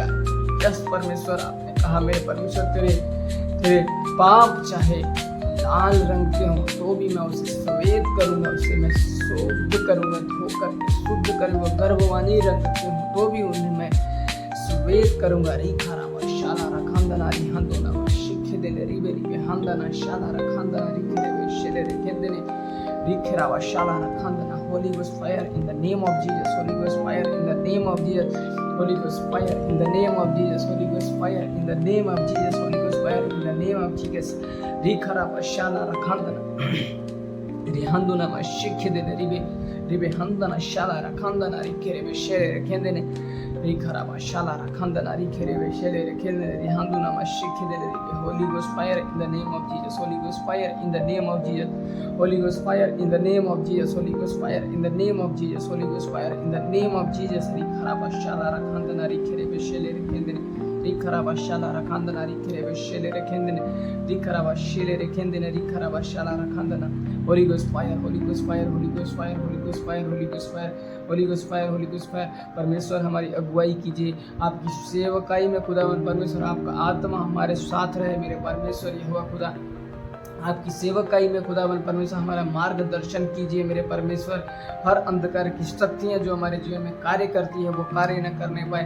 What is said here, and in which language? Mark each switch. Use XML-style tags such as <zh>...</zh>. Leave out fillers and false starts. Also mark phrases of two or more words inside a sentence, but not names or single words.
<hi>यस परमेश्वर आपने कहा मेरे परमेश्वर तेरे पाप चाहे लाल रंग के हों तो भी मैं उसे सफेद करूंगा। उसे मैं शुद्ध करूंगा धोकर शुद्ध करूंगा। गर्भवानी रंग के हों तो भी उन्हें मैं सफेद करूंगा। री खराबा शाला खंदना री हंदोना शिखे दे रिबे हंदना शाला खंदना री खेले शेले रे केंदने री खराबा शाला खंदना</hi> <en>Holy Ghost fire in the name of Jesus Holy Ghost fire in the name of Jesus Holy Ghost fire in the name of Jesus. Holy Ghost fire in the name of Jesus. Holy Ghost fire in the name of Jesus. Rikharaba shala rakhandana. Rihanduna mashikhidene ribe handana shala rakhandana rikerebe shere rekendene. Rikharaba shala rakhandana rikerebe shere rekendene rihanduna mashikhidene ribe. Holy Ghost fire in the name of Jesus. Holy Ghost fire in the name of Jesus. Holy Ghost fire in the name of Jesus. Holy Ghost fire in the name of Jesus. Holy Ghost fire in the name of Jesus. Rikharaba shala rakhandana rikerebe shere rekendene. Rikharaba shala rakhandana rikerebe shere rekendene. Rikharaba shere rekendene rikharaba shala rakhandana. Holy Ghost fire, Holy Ghost fire, Holy Ghost fire, Holy Ghost fire, Holy Ghost fire, Holy Ghost fire, Holy Ghost fire।</en> <hi>परमेश्वर हमारी अगुवाई कीजिए आपकी सेवकाई में खुदावन परमेश्वर। आपका आत्मा हमारे साथ रहे मेरे परमेश्वर यहोवा खुदा। आपकी सेवकाई में खुदावन परमेश्वर हमारा मार्गदर्शन कीजिए मेरे परमेश्वर। हर अंधकार की शक्तियाँ जो हमारे जीवन में कार्य करती है वो कार्य न करने पाए।</hi>